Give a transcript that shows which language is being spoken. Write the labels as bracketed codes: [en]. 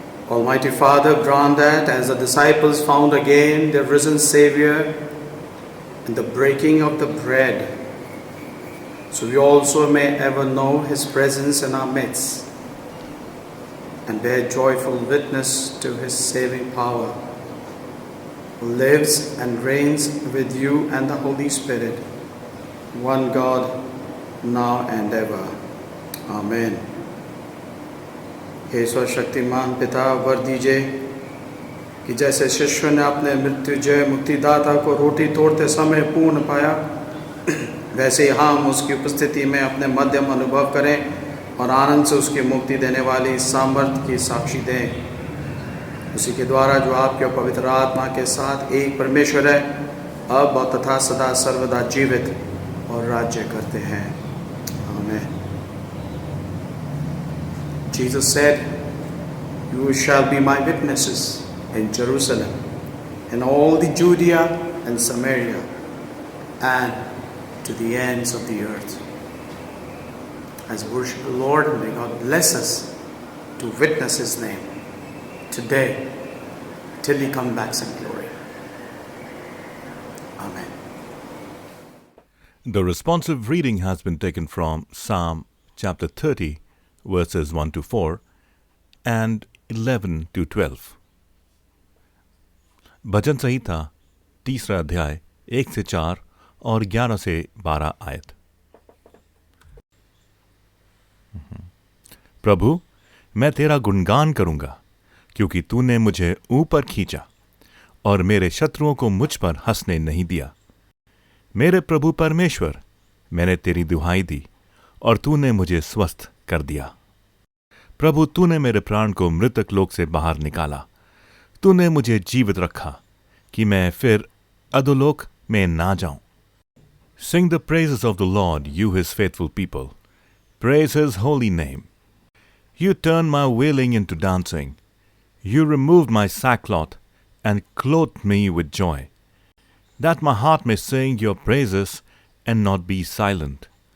[en] Almighty Father, grant that as the disciples found again their risen Savior in the breaking of the bread, so we also may ever know His presence in our midst and bear joyful witness to His saving power, who lives and reigns with you and the Holy Spirit, one God, now and ever. Amen. [hi] हे सर्वशक्तिमान पिता, वर दीजिए कि जैसे शिष्यों ने अपने मृत्युजय मुक्तिदाता को रोटी तोड़ते समय पूर्ण पाया, वैसे ही हम उसकी उपस्थिति में अपने मध्यम अनुभव करें और आनंद से उसकी मुक्ति देने वाली सामर्थ्य की साक्षी दें. उसी के द्वारा जो आपके पवित्र आत्मा के साथ एक परमेश्वर है, अब और तथा सदा सर्वदा जीवित और राज्य करते हैं. आमीन. [en] Jesus said, "You shall be my witnesses in Jerusalem, in all the Judea and Samaria, and to the ends of the earth." As we worship the Lord, may God bless us to witness His name today till He comes back in glory. Amen. The responsive reading has been taken from Psalm chapter 30, verses 1 to 4 and 11 to 12. [hi] भजन संहिता 3 अध्याय 1 से 4 और 11 से 12 आयत. प्रभु, मैं तेरा गुणगान करूंगा क्योंकि तूने मुझे ऊपर खींचा और मेरे शत्रुओं को मुझ पर हंसने नहीं दिया। मेरे प्रभु परमेश्वर, मैंने तेरी दुहाई दी और तूने मुझे स्वस्थ कर दिया। प्रभु, तूने मेरे प्राण को मृतक लोक से बाहर निकाला। तूने मुझे जीवित रखा कि मैं फिर अधोलोक में ना जाऊं। [en] Sing the praises of the Lord, you his faithful people. Praise his holy name. You turned my wailing into dancing. You removed my sackcloth and clothed me with joy, that my heart may sing your praises and not be silent.